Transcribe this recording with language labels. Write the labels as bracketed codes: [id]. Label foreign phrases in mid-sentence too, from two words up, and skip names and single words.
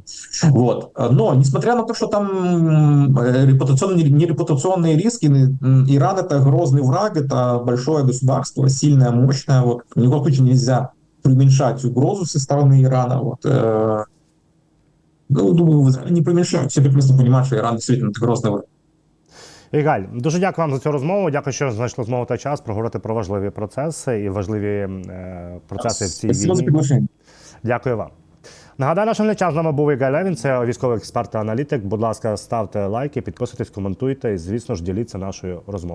[ru] Но, несмотря на то, что там нерепутационные риски, Иран — это грозный враг, это большое государство, сильное, мощное. Ни в коем случае нельзя преуменьшать угрозу со стороны Ирана. Думаю, в Израиле не преуменьшают. Все прекрасно понимают, что Иран действительно это грозный враг. [uk] Ігаль, дуже дякую вам за цю розмову. Дякую, що знайшли змогу та час проговорити про важливі процеси і важливі процеси в цій [ru] Спасибо за [uk] війні. [ru] приглашення. [uk] Дякую вам. Нагадаю, нашим глядачам, з нами був Ігаль Левін, це військовий експерт та аналітик. Будь ласка, ставте лайки, підписуйтесь, коментуйте і, звісно ж, діліться нашою розмовою.